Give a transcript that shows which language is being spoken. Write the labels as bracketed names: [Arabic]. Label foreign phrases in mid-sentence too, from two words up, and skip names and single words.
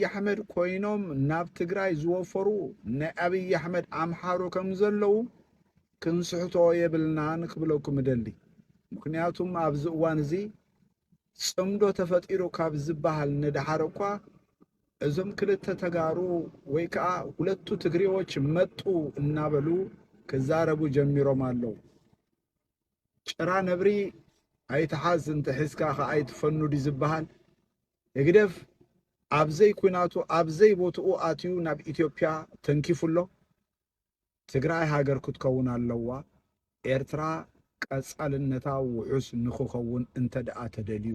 [Tigrinya] ኣሕመድ ኮይኖም ናብ ትግራይ ዝወፈሩ ናይ ኣብይ ኣሕመድ ኣምሓሮ ከም ዘለው ክንስሕቶ የብልናን ክብለኩም ደሊ ምክንያቱም ኣብዚ እዋን እዚ ጽምዶ ተፈጢሩ ካብ ዝበሃል ንድሓር እኳ እዞም ክልተ ተጋሩ ወይ ከዓ [Amharic] ሁለቱ ትግሬዎች መጡ [Tigrinya] እናበሉ ክዛረቡ ጀሚሮም ኣለው ጭራ ነብሪ ኣይተሓዝ እንተሒዝካ ከዓ ኣይትፈኑድ ዝበሃል እግደፍ ኣብዘይ ኩናቱ ኣብዘይ ቦትኡ ኣትዩ ናብ ኢትዮጵያ ተንኪፉሎ ትግራይ ሃገር ክትከውን ኣለዋ ኤርትራ ቀጻልነታ ውሑስ ንክኸውን እንተደኣ ተደልዩ